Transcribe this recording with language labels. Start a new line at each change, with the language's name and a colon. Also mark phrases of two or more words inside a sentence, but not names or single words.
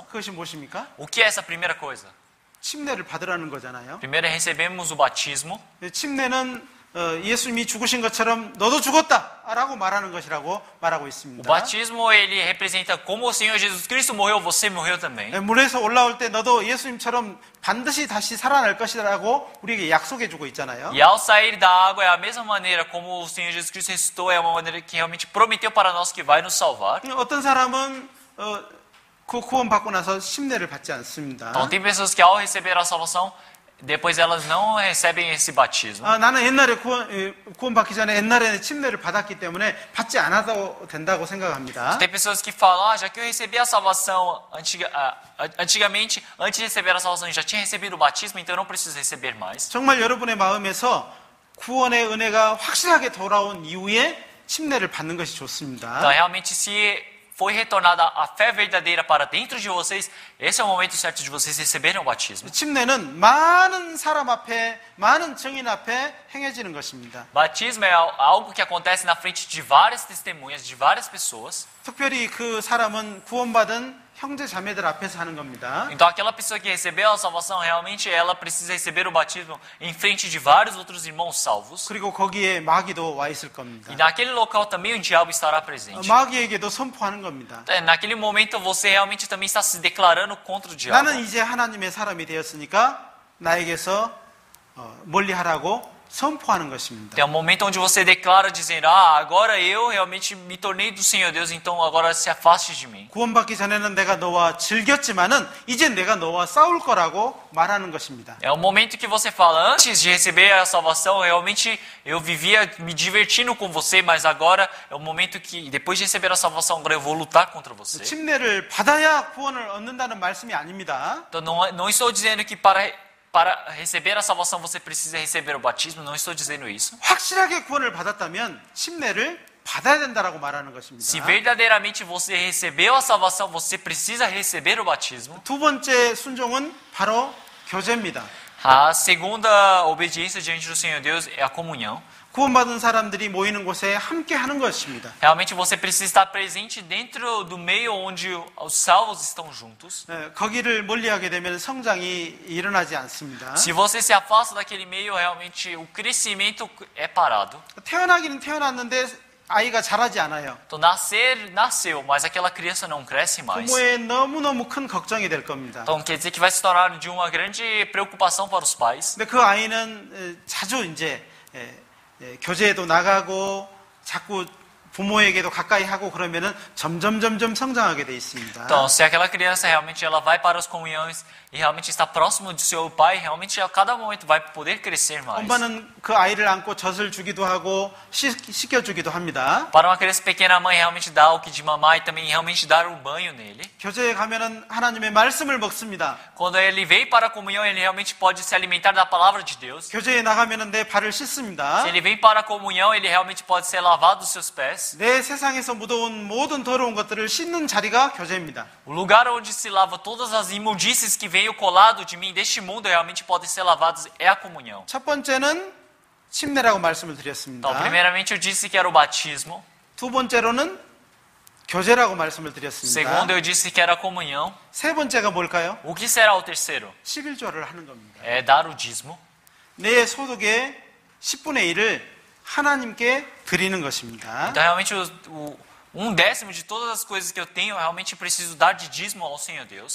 Korean: 그것이 무엇입니까?
Portuguese: O que é essa primeira coisa?
Korean: 침례를 받으라는 거잖아요.
Portuguese: Primeiro recebemos o batismo.
Korean: 침례는 예수님이 죽으신 것처럼 너도 죽었다라고 말하는 것이라고 말하고
Portuguese: O
Korean: 있습니다.
Portuguese: batismo ele representa como o Senhor Jesus Cristo morreu, você morreu também.
Korean: 물에서 올라올 때 너도 예수님처럼 반드시 다시 살아날 것이라고 우리에게 약속해 주고 있잖아요.
Portuguese: E ao sair da água é a mesma maneira como o Senhor Jesus Cristo ressuscitou, é uma maneira que realmente prometeu para nós que vai nos salvar.
Korean: 어떤 사람은 그 구원 받고 나서 침례를 받지 않습니다.
Portuguese: Então tem pessoas que ao receber a salvação, depois elas não recebem esse batismo.
Korean: 나는 옛날에 구원받기 전에 옛날에는 침례를 받았기 때문에 받지 않아도 된다고 생각합니다.
Portuguese: Tem pessoas que falam, já que eu recebi a salvação antigamente, antes de receber a salvação, eu já tinha recebido o batismo, então eu não preciso receber mais.
Korean: 정말 여러분의 마음에서 구원의 은혜가 확실하게 돌아온 이후에 침례를 받는 것이 좋습니다.
Portuguese: Então, realmente, se foi retornada a fé verdadeira para dentro de vocês, esse é o momento certo de vocês receberem o batismo.
Korean: 침례는 많은 사람 앞에, 많은 증인 앞에 행해지는 것입니다.
Portuguese: Batismo é algo que acontece na frente de várias testemunhas, de várias pessoas.
Korean: 특별히 그 사람은 구원받은 형제 자매들 앞에서 하는 겁니다.
Portuguese: Então, aquela pessoa que recebeu a salvação, realmente ela precisa receber o batismo em frente de vários outros irmãos salvos.
Korean: 그리고 거기에 마귀도 와 있을 겁니다.
Portuguese: E naquele local também o diabo estará presente.
Korean: 마귀에게도 선포하는 겁니다.
Portuguese: Naquele momento você realmente também está se declarando contra o diabo.
Korean: 나는 이제 하나님의 사람이 되었으니까 나에게서 멀리하라고 선포하는 것입니다.
Portuguese: Tem um momento onde você declara dizendo, agora eu realmente me tornei do Senhor Deus, então agora se afaste de mim.
Korean: 구원받기 전에는 내가 너와 즐겼지만은 이제 내가 너와 싸울 거라고 말하는 것입니다.
Portuguese: É o momento que você fala, antes de receber a salvação, realmente eu vivia me divertindo com você, mas agora é o momento que, depois de receber a salvação, agora eu vou lutar contra você.
Korean: 침례를 받아야 구원을 얻는다는 말씀이 아닙니다.
Portuguese: Então não estou dizendo que para receber a salvação você precisa receber o batismo, não estou dizendo isso.
Korean: 확실하게 구원을 받았다면 침례를 받아야 된다라고 말하는 것입니다.
Portuguese: Se verdadeiramente você recebeu a salvação, você precisa receber o batismo.
Korean: 두 번째 순종은 바로 교제입니다.
Portuguese: A segunda obediência diante do Senhor Deus é a comunhão.
Korean: 구원받은 사람들이 모이는 곳에 함께 하는 것입니다.
Portuguese: Realmente você precisa estar presente dentro do meio onde os salvos estão juntos.
Korean: 거기를 멀리하게 되면 성장이 일어나지 않습니다.
Portuguese: Se você se afasta daquele meio, realmente o crescimento é parado.
Korean: 태어나기는 태어났는데 아이가 자라지 않아요.
Portuguese: Então nasceu, mas aquela criança não cresce mais.
Korean: 부모의 너무너무 큰 걱정이 될 겁니다.
Portuguese: Então quer dizer que vai se tornar de uma grande preocupação para os pais.
Korean: 근데 그 아이는 자주 이제 교제에도 나가고 자꾸 부모에게도 가까이 하고 그러면은 점점 성장하게 돼 있습니다.
Portuguese: Então, se aquela criança realmente ela vai para as comunhões e realmente está próximo do seu pai, realmente a cada momento vai poder crescer mais.
Korean: 엄마는 그 아이를 안고 젖을 주기도 하고 씻겨주기도 합니다.
Portuguese: Para uma criança pequena, a mãe realmente dá o que de mamar e também realmente dar um banho nele.
Korean: 교제에 가면은 하나님의 말씀을 먹습니다.
Portuguese: Quando ele vem para a comunhão, ele realmente pode se alimentar da palavra de Deus.
Korean: 교제에 나가면은 내 발을 씻습니다.
Portuguese: Se ele vem para a comunhão, ele realmente pode ser lavado dos seus pés.
Korean: 내 세상에서 묻어온 모든 더러운 것들을 씻는 자리가 교제입니다.
Portuguese: O lugar onde se lava todas as imundícies que veio colado de mim, deste mundo, realmente podem ser lavados, é a comunhão.
Korean: 첫 번째는 침례라고 말씀을 드렸습니다.
Portuguese: Então, primeiramente eu disse que era o batismo.
Korean: 두 번째로는 교제라고 말씀을 드렸습니다.
Portuguese: Segundo, eu disse que era a comunhão.
Korean: 세 번째가 뭘까요?
Portuguese: O que será o terceiro?
Korean: 11조를 하는 겁니다.
Portuguese: É dar o dízimo.
Korean: 내 소득의 10분의 1을 하나님께 드리는 것입니다.
Portuguese: Então, realmente, um décimo de todas as coisas que eu tenho, eu realmente preciso dar de dízimo ao Senhor Deus.